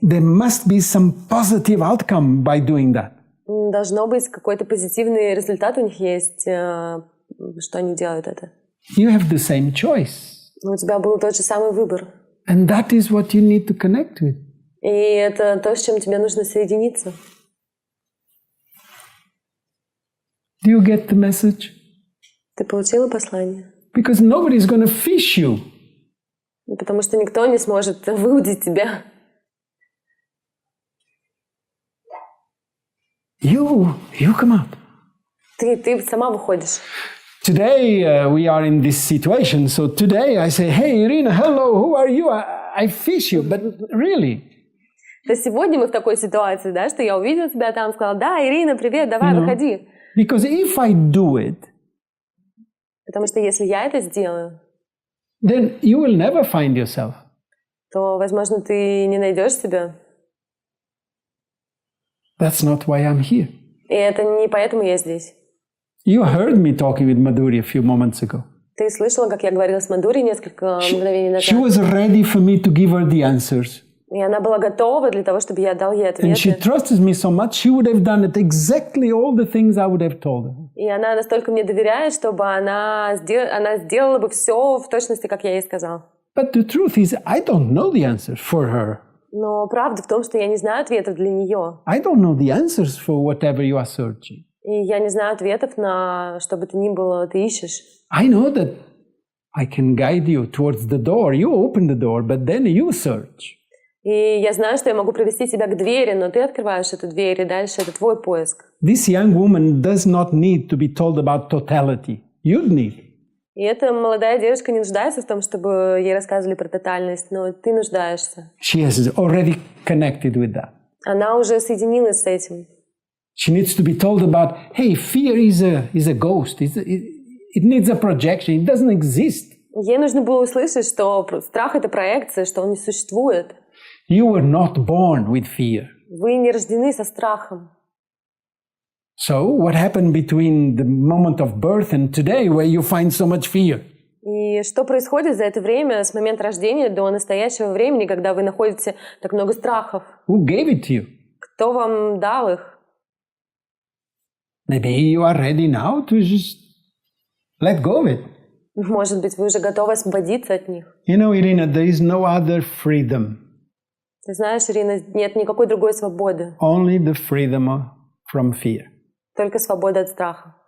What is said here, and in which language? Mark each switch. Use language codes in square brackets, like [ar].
[en] There must be some positive outcome by doing that. [ru] Должно быть какой-то позитивный результат у них есть, что они делают это. [en] You have the same choice. [ru] У тебя был тот же самый выбор. [en] And that is what you need to connect with. [ru] И это то, с чем тебе нужно соединиться. [en] Do you get the message? [ru] Ты получила послание? [en] Because nobody is going to fish you. [ru] Потому что никто не сможет выудить тебя. [en] You come out. [ru] Ты сама выходишь. [en] Today we are in this situation. So today I say, hey, Irina, hello, who are you? I fish you. But really. [ru] То есть сегодня мы в такой ситуации, да, что я увидела тебя там, сказала, да, Ирина, привет, давай, выходи. [en] Because if I do it, [ru] потому что если я это сделаю, [en] then you will never find yourself. [ru] то, возможно, ты не найдешь себя. [en] That's not why I'm here. [ru] И это не поэтому я здесь. [en] You heard me talking with Madhuri a few moments ago. [ru] Ты слышала, как я говорила с Мадури несколько мгновений назад? [en] She was ready for me to give her the answers. [ru] И она была готова для того, чтобы я дал ей ответы. [en] And she trusted me so much, she would have done it exactly all the things I would have told her. [ru] И она настолько мне доверяет, чтобы она сделала бы все в точности, как я ей сказал. [en] But the truth is, I don't know the answers for her. [ru] Но правда в том, что я не знаю ответов для нее. [en] I don't know the answers for whatever you are searching. [ru] И я не знаю ответов на что бы то ни было ты ищешь. [en] I know that I can guide you towards the door. You open the door, but then you search. [ru] И я знаю, что я могу привести тебя к двери, но ты открываешь эту дверь, и дальше это твой поиск. [en] This young woman does not need to be told about totality. You'd need. [ru] И эта молодая девушка не нуждается в том, чтобы ей рассказывали про тотальность, но ты нуждаешься. [en] She has already connected with that. [ru] Она уже соединилась с этим. [en] She needs to be told about, hey, fear is a ghost. It needs a projection. It doesn't exist. [ru] Ей нужно было услышать, что страх — это проекция, что он не существует. [en] You were not born with fear. [ru] Вы не рождены со страхом. [en] So what happened between the moment of birth and today where you find so much fear? [ru] И что происходит за это время, с момента рождения до настоящего времени, когда вы находите так много страхов? [en] Who gave it to you? [ru] Кто вам дал их? [en] Maybe you are ready now to just let go of it. [ru] Может быть, вы уже готовы освободиться от них. [en] You know, Irina, there is no other freedom. [ru] Ты знаешь, Ирина, нет никакой другой свободы. [en] Only the freedom from fear. [ru] Только свобода от страха.